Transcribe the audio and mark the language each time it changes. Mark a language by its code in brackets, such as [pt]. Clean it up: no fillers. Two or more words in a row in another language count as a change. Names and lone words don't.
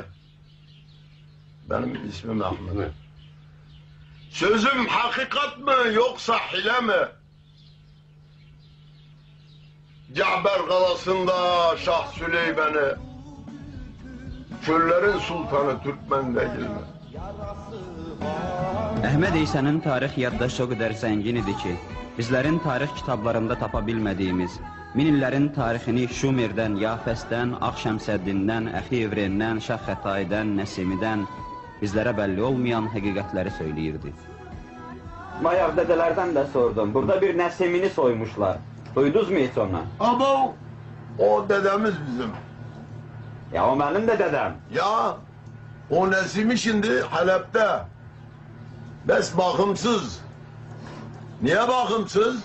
[tr] Benim ismim Ahmet. Sözüm hakikat mı yoksa hile mi? Caber kalasında Şah Süleyman'ı, çöllerin sultanı Türkmen değil mi? [az] Əhməd İsa'nın tarix yaddaşı o qədər zəngin idi ki, bizlərin tarix kitablarında tapa bilmədiyimiz, min illərin tarixini Şumerdən, Yafəsdən, Ağşəmsəddindən, Əxi-İvrindən, Şah-Xətaydən, Nəsimidən bizlərə bəlli olmayan həqiqətləri söyləyirdi. [tr] Bayaq dedelerden de sordum. Burada bir Nesimini soymuşlar. Duydunuz mu hiç onu? Ama o dedemiz bizim. Ya o benim de dedem. Ya o Nesimi şimdi Halep'te. Bes bakımsız. Niye bakımsız?